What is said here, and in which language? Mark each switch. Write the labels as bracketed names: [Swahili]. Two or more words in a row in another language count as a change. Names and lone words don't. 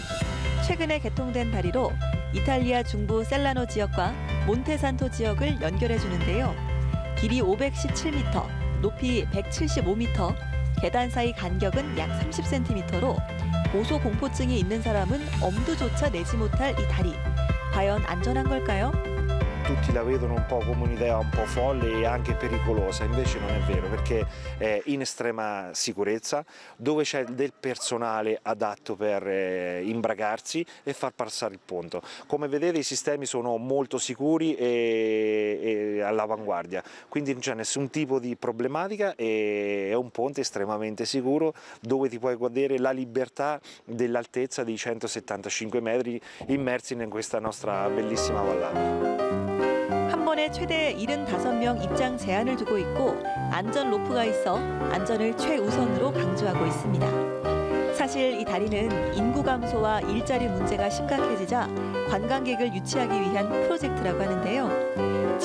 [Korean] 최근에 개통된 다리로 이탈리아 중부 셀라노 지역과 몬테산토 지역을 연결해 주는데요. 길이 517m, 높이 175m, 계단 사이 간격은 약 30cm로 고소공포증이 있는 사람은 엄두조차 내지 못할 이 다리. 과연 안전한 걸까요? [Italian] Tutti la vedono un po' come un'idea un po' folle e anche pericolosa, invece non è vero, perché è in estrema sicurezza, dove c'è del personale adatto per imbragarsi e far passare il ponte. Come vedete i sistemi sono molto sicuri e all'avanguardia, quindi non c'è nessun tipo di problematica e è un ponte estremamente sicuro dove ti puoi godere la libertà dell'altezza di 175 metri immersi in questa nostra bellissima vallata. [Korean] 한 번에 최대 75명 입장 제한을 두고 있고 안전 로프가 있어 안전을 최우선으로 강조하고 있습니다. 사실 이 다리는 인구 감소와 일자리 문제가 심각해지자 관광객을 유치하기 위한 프로젝트라고 하는데요.